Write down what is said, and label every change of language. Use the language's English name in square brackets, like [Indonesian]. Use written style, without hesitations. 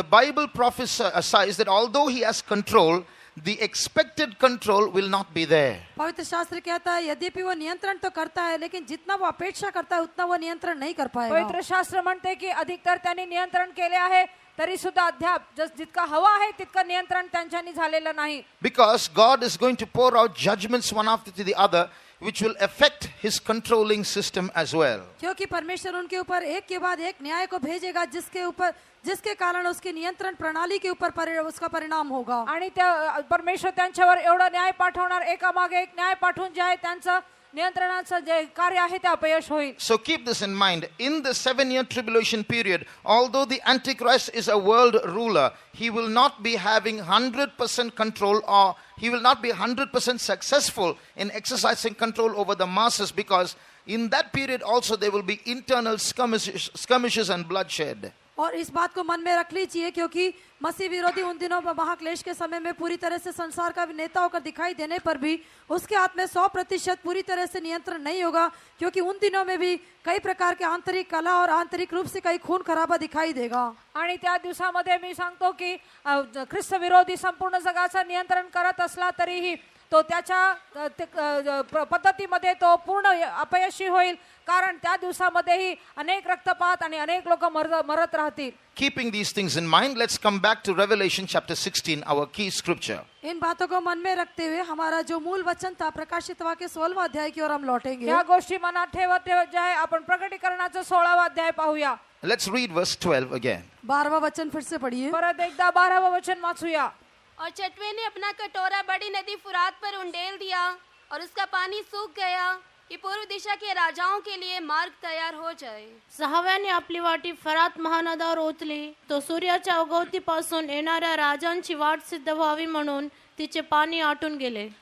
[English] the Bible prophesies that although he has control, the expected control will not be there. [Hindi] पवित्र शास्त्र कहता है यद्यपि वो नियंत्रण तो करता है, लेकिन जितना वो अपेक्षा करता है उतना वो नियंत्रण नहीं कर पाएगा. [Marathi] पवित्र शास्त्र म्हणते की अधिकतर त्यांनी नियंत्रण केले आहे, तरी सुद्धा अद्याप जितका हवा आहे तितकं नियंत्रण त्यांच्यानी झालेलं नाही. [English] Because God is going to pour out judgments one after the other, which will affect his controlling system as well. [Hindi] क्योंकि परमेश्वर उनके ऊपर एक के बाद एक न्याय को भेजेगा जिसके कारण उसकी नियंत्रण प्रणाली के ऊपर उसका परिणाम होगा. [Marathi] आणि त्या परमेश्वर त्यांच्यावर एवढा न्याय पाठवणार, एकामागे एक न्याय पाठवून जे आहे त्यांचं नियंत्रणाचं जे कार्य आहे ते अपयश होईल. [English] So keep this in mind. In the 7-year tribulation period, although the Antichrist is a world ruler, he will not be having 100% control, or he will not be 100% successful in exercising control over the masses, because in that period also there will be internal skirmishes and bloodshed. [Hindi] और इस बात को मन में रख लीजिए, क्योंकि मसीह विरोधी उन दिनों महाक्लेश के समय में पूरी तरह से संसार का नेता होकर दिखाई देने पर भी उसके हाथ में 100% पूरी तरह से नियंत्रण नहीं होगा, क्योंकि उन दिनों में भी कई प्रकार के आंतरिक कला और आंतरिक रूप से कई खून खराबा दिखाई देगा. [Marathi] आणि त्या दिवसामध्ये मी सांगतो की ख्रिस्त विरोधी संपूर्ण जगाचं नियंत्रण करत असला तरीही तो त्याच्या पद्धतीमध्ये तो पूर्ण अपयशी होईल, कारण त्या दिवसामध्येही अनेक रक्तपात आणि अनेक लोक मरत राहतील. [English] Keeping these things in mind, let's come back to Revelation chapter 16, our key scripture. [Hindi] इन बातों को मन में रखते हुए हमारा जो मूल वचन था प्रकाशित वाक्य 16वां अध्याय की ओर हम लौटेंगे. [Marathi] या गोष्टी मनात ठेवत ठेवत जे आहे आपण प्रकटीकरणाचं 16वां अध्याय पाहूया. [English] Let's read verse 12 again. [Hindi] 12वां वचन फिर से पढ़िए. [Marathi] परत एकदा 12वां वचन वाचूया. [Hindi] और चटवे ने अपना कटोरा बड़ी नदी फुरात पर उंडेल दिया और उसका पानी सूख गया कि पूर्व दिशा के राजाओं के लिए मार्ग तैयार हो जाए. [Marathi] सहाव्याने आपली वाटी फरात महानदावर ओतली, तो सूर्याच्या उगवतीपासून येणाऱ्या राजांची वाट सिद्ध व्हावी म्हणून तिचे पाणी आटून गेले.